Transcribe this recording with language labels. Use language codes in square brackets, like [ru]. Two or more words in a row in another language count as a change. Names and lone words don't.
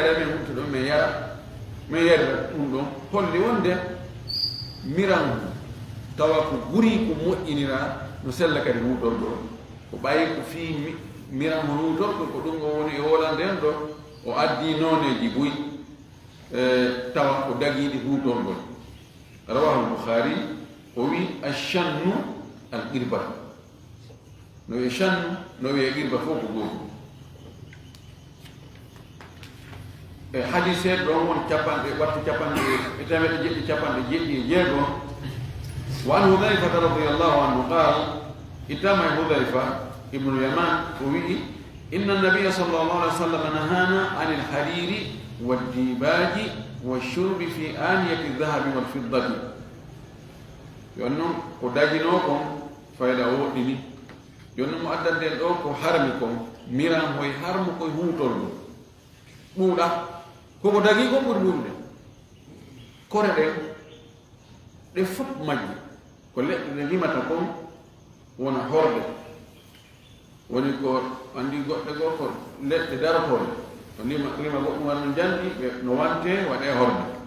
[ff] aɗa men humta ɗon min yara min yarira ɗum ɗon holli wonde miran tawa ko ɓuri ko moƴƴinira no sella kadi huutorɗo ko ɓayi ko fii miran mo huutorɗo ko ɗum o woni e hoolande en ɗo o addi nooneji boyi tawa ko dagiiɗi huutorgol rawahu Bukhari o wi [ar] الشن القربة [ff] no wiye channu no wiye qirba fof ko gooto e hadis heɓ ɗon woni capanɗe wattu capanɗe e temeɗe jeɗɗi capanɗe jeɗɗi e jeegom [ar] وعن حذيفة رضي الله عنه قال [ff] ittama e Hudayfa [ar] ibnu Yaman [ff] o wi'i [ar] إن النبي صلى الله عليه وسلم نهى عن الحرير والديباج والشرب في آنية الذهب [ff] والفضة يونو ko dagino kon fayda woɗɗini jonno mo addanden ɗo ko harmi kon miran hoye harmu koye huutorɗo ɓuuɗa koko dagi kon ɓuri ɓurde kore ɗen ɗe fof majji ko leɗɗe ɗe limata kon wona horde woni ko andi goɗɗe goo ko leɗɗe darotoɗe to lima goɗɗum war no jandi no wante waɗe horde